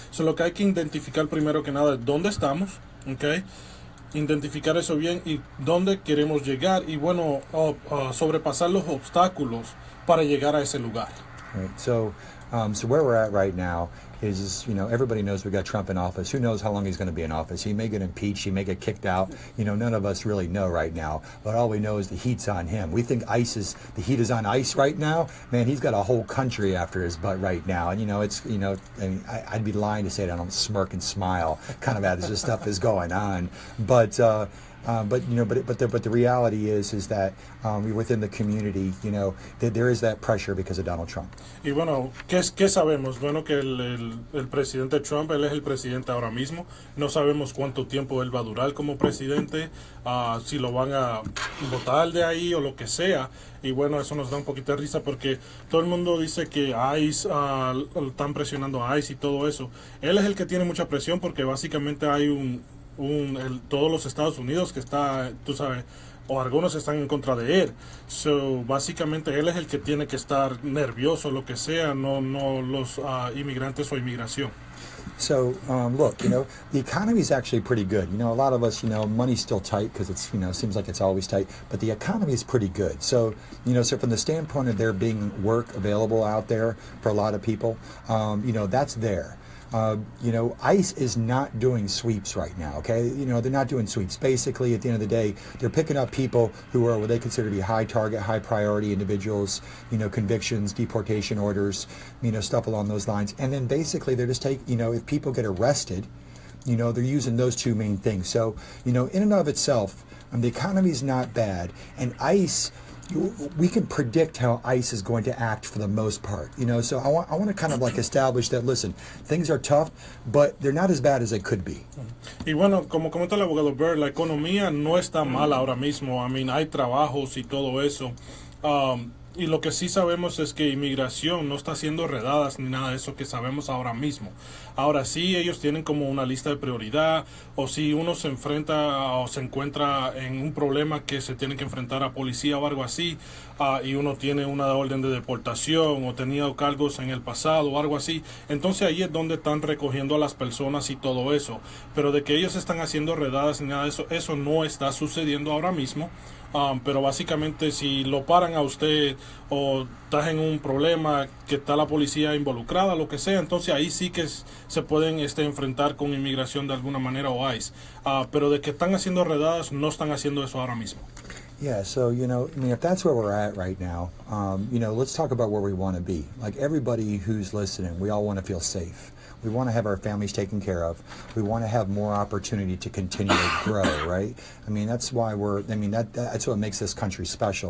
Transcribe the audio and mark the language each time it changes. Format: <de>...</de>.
<es>Lo que hay que identificar primero que nada es dónde estamos, ¿ok? Identificar eso bien y dónde queremos llegar, y bueno, sobrepasar los obstáculos para llegar a ese lugar.</es> <en>Right. So where we're at right now is, you know, everybody knows we got Trump in office. Who knows how long he's going to be in office? He may get impeached. He may get kicked out. You know, none of us really know right now. But all we know is the heat's on him. We think the heat is on ICE right now. Man, he's got a whole country after his butt right now. And, you know, I mean, I'd be lying to say that I don't smirk and smile kind of as this stuff is going on. But you know, but the reality is that within the community, you know, there is that pressure because of Donald Trump.</en> <es>Y bueno, ¿qué sabemos? Bueno, que el presidente Trump, él es el presidente ahora mismo. No sabemos cuánto tiempo él va a durar como presidente, si lo van a votar de ahí o lo que sea. Y bueno, eso nos da un poquito de risa, porque todo el mundo dice que ICE, están presionando a ICE y todo eso. Él es el que tiene mucha presión, porque básicamente hay todos los Estados Unidos que está, tú sabes, o algunos están en contra de él. Básicamente él es el que tiene que estar nervioso, lo que sea, no los inmigrantes o inmigración.</es> <en>So, look, you know, the economy is actually pretty good. You know, a lot of us, you know, money's still tight because it's, you know, seems like it's always tight, but the economy is pretty good. So, you know, so from the standpoint of there being work available out there for a lot of people, you know, that's there. You know, ICE is not doing sweeps right now, okay? You know, they're not doing sweeps. Basically, at the end of the day, they're picking up people who are what they consider to be high target, high priority individuals, you know, convictions, deportation orders, you know, stuff along those lines. And then basically they're just you know, if people get arrested, you know, they're using those two main things. So, you know, in and of itself, the economy is not bad. And ICE, we can predict how ICE is going to act for the most part, you know. So I want to kind of like establish that, listen, things are tough, but they're not as bad as they could be.</en> <es>Y bueno, como comenta el abogado Bird, la economía no está mala ahora mismo.</es> <en>I mean,</en> <es>hay trabajos y todo eso. Y lo que sí sabemos es que inmigración no está haciendo redadas ni nada de eso que sabemos ahora mismo. Ahora sí, ellos tienen como una lista de prioridad, o si uno se enfrenta o se encuentra en un problema que se tiene que enfrentar a policía o algo así, y uno tiene una orden de deportación o tenía cargos en el pasado o algo así, entonces ahí es donde están recogiendo a las personas y todo eso. Pero de que ellos están haciendo redadas ni nada de eso, eso no está sucediendo ahora mismo. pero básicamente si lo paran a usted o estás en un problema que está la policía involucrada, lo que sea, entonces ahí sí que se pueden enfrentar con inmigración de alguna manera o ICE. Pero de que están haciendo redadas, no están haciendo eso ahora mismo.</es> <en>Yeah, so, I mean, if that's where we're at right now, let's talk about where we want to be. Like everybody who's listening, we all want to feel safe. We want to have our families taken care of. We want to have more opportunity to continue to grow, right? I mean, that's why that's what makes this country special.</en>